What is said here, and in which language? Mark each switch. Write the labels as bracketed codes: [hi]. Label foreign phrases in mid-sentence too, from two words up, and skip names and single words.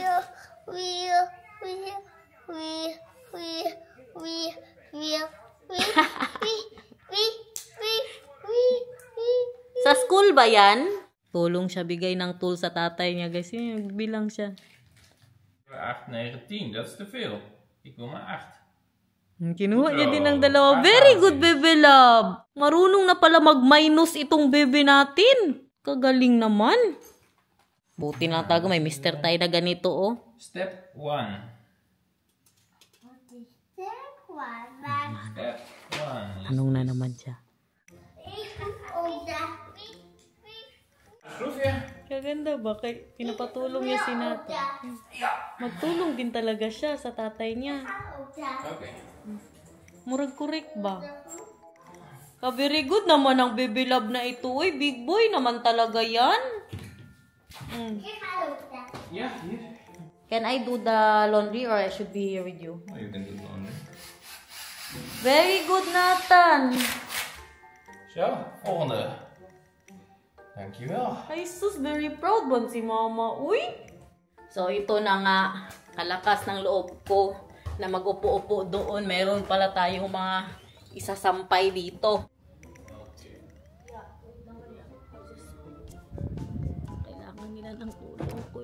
[tl] Sa school ba yan? Tulong siya, bigay ng tool sa tatay niya, guys. Yun, bilang siya. 8, 9, 10. [nl] That's te veel. Ik wil maar 8. [tl] Kinuha niya din ng dalawa. [en] Very good, bebe love. [tl] Marunong na pala mag-minus itong bebe natin. Kagaling naman. Buti na tago, may mister tayo na ganito, oh. [en] Step 1. Step 1. [tl] Anong na naman siya? [nl] Schroefje. [ceb] Kaganda ba? [tl] Kay pinapatulong niya si Nathan. Magtulong din talaga siya sa tatay niya. Okay. [ceb] Murag correct ba? [en] Very good [tl] naman ang [en] baby love [tl] na ito. Uy, [en] big boy [tl] naman talaga yan. [en] Yeah, here. Can I do the laundry or I should be here with you? Oh, you can do it on there. Very good, Nathan. [nl] Zo, volgende. Dankjewel. [ceb] Ay, sus, [en] very proud [ceb] ba si mama? Uy! [tl] So, ito na nga, kalakas ng loob ko. na mag-upo-upo doon. Meron pala tayong mga isasampay dito. Kailangan nila ng tulong ko.